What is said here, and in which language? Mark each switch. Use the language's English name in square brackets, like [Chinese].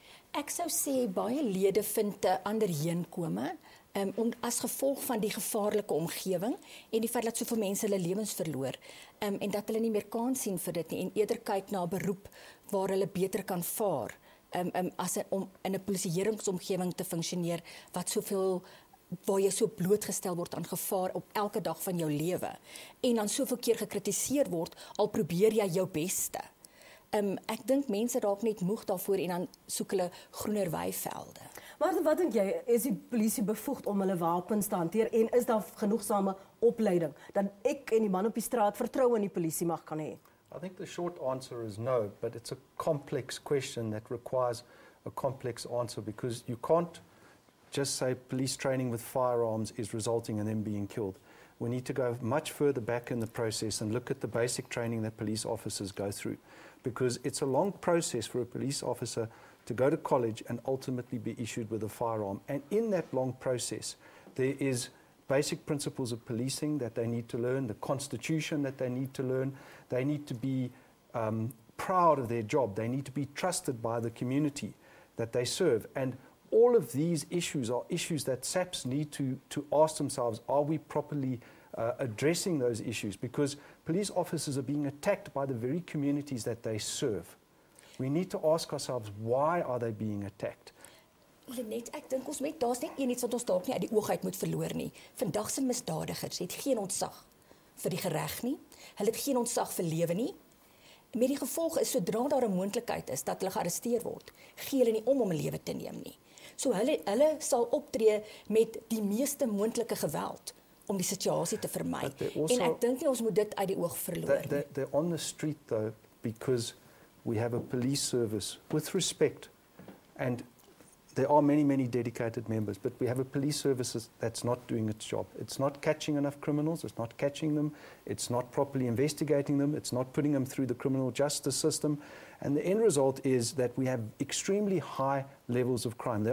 [Afrikaans] Ek sou sê baie lede vind 'n ander heenkome as gevolg van die gevaarlike omgewing en die feit dat soveel mense hulle lewens verloor en dat hulle nie meer kans sien vir dit nie en eerder kyk na 'n beroep waar hulle beter kan vaar om in 'n polisieeringsomgewing te funksioneer wat soveel waar jy so blootgestel word aan gevaar op elke dag van jou lewe en dan soveel keer gekritiseer word al probeer jy jou beste. Ek dink mense raak net moeg daarvoor en dan soek hulle groener weivelde. Maar wat dink jy, is die polisie bevoegd om hulle wapens te hanteer en is daar genoegsame opleiding dat ek en die man op die straat vertroue in die polisie mag kan hê? [English] I think the short answer is no, but it's a complex question that requires a complex answer because you can't just say police training with firearms is resulting in them being killed. We need to go much further back in the process and look at the basic training that police officers go through, because it's a long process for a police officer to go to college and ultimately be issued with a firearm. And in that long process, there is basic principles of policing that they need to learn, the constitution that they need to learn. They need to be proud of their job. They need to be trusted by the community that they serve. And all of these issues are issues that SAPs need to ask themselves, are we properly addressing those issues? Because police officers are being attacked by the very communities that they serve. We need to ask ourselves, why are they being attacked? [Afrikaans] Lenet, ek dink ons daar's net iets wat ons dalk nie uit die oog uit moet verloor nie. Vandag se misdadigers het geen ontzag vir die reg nie. Hulle het geen ontzag vir lewe nie. Met die gevolg is sodra daar 'n moontlikheid is dat hulle gearresteer word, gee hulle nie om 'n lewe te neem nie. So hulle sal optree met die meeste moontlike geweld om die situasie te vermy. En ek dink nie ons moet dit uit die oog verloor nie. [English] They're on the street though because we have a police service with respect, and there are many dedicated members, but we have a police service that's not doing its job. It's not catching enough criminals, it's not catching them, it's not properly investigating them, it's not putting them through the criminal justice system, and the end result is that we have extremely high levels of crime.